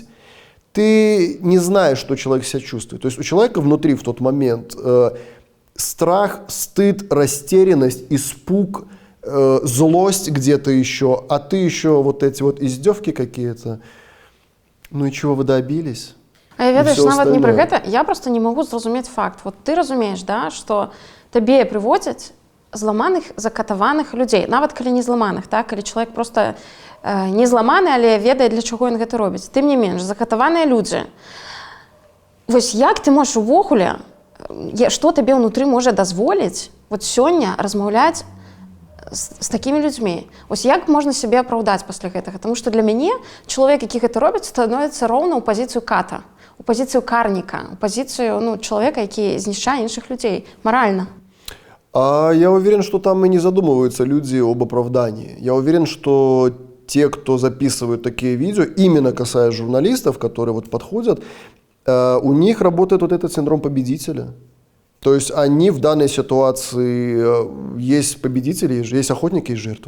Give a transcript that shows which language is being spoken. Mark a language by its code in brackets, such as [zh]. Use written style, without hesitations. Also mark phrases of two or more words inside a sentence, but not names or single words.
[ru] Ты не знаешь, что человек себя чувствует. То есть у человека внутри в тот момент страх, стыд, растерянность, испуг, злость где-то еще, а ты еще вот эти вот издевки какие-то. Ну и чего вы добились? [be] А я ведаеш, нават не пра гэта, я просто не магу зразумець факт. Вот ты разумееш, да, што табе прыводзяць зламаных, закатаваных людзей, нават калі не зламаных, так, калі чалавек просто не зламаны, але ведае, для чаго ён гэта робіць. Тым не менш, закатаваныя людзі. Вось як ты можаш увогуле, што табе ўнутры можа дазволіць вот сёння размаўляць з такімі людзьмі? Ось як можна сябе апраўдаць пасля гэтага? Таму што для мяне чалавек, які гэта робіць, становіцца роўна ў пазіцыю ката, у пазіцыю карніка, у пазіцыю чалавека, які знішчае іншых людзей маральна. [ru] А я уверен, что там и не задумываются люди об оправдании. Я уверен, что те, кто записывают такие видео, именно касаясь журналистов, которые вот подходят, у них работает вот этот синдром победителя. То есть они в данной ситуации, есть победители, есть охотники и жертвы.